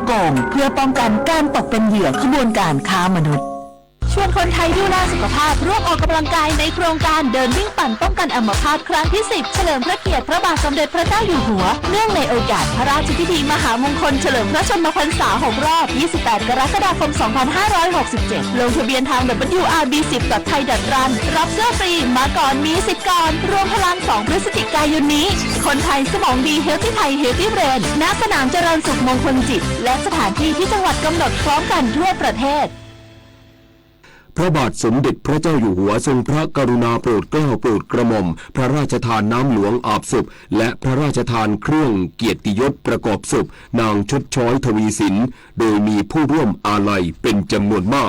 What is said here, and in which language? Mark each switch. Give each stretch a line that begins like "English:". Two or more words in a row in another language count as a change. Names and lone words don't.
Thai: โกงเพื่อป้องกันการตกเป็นเหยื่อขบวนการค้ามนุษย์ชวนคนไทยดูแลสุขภาพร่วมออกกำลังกายในโครงการเดินวิ่ง ปั่นป้องกันอัมพาตครั้งที่ 10 เฉลิมพระเกียรติพระบาทสมเด็จพระเจ้าอยู่หัวเนื่องในโอกาสพระราชพิธีมหามงคลเฉลิมพระชนมพรรษา6 รอบ 28 กรกฎาคม 2567 ลงทะเบียนทาง wrb10.thai.run รับเสื้อฟรีมาก่อนมีสิทธิ์ก่อนรวมพลัง2 พฤศจิกายนนี้คนไทยสมองดี
English: Healthy Thai Healthy Brain
Thai: ณสนามเจริญสุขมงคลจิตและสถานที่ที่จังหวัดกำหนดพร้อมกันทั่วประเทศ พระบาทสมเด็จพระเจ้าอยู่หัวทรงพระกรุณาโปรดเกล้าโปรดกระหม่อมพระราชทานน้ำหลวงอาบศพและพระราชทานเครื่องเกียรติยศประกอบศพนางชดช้อยทวีสินโดยมีผู้ร่วมอาลัยเป็นจำนวนมาก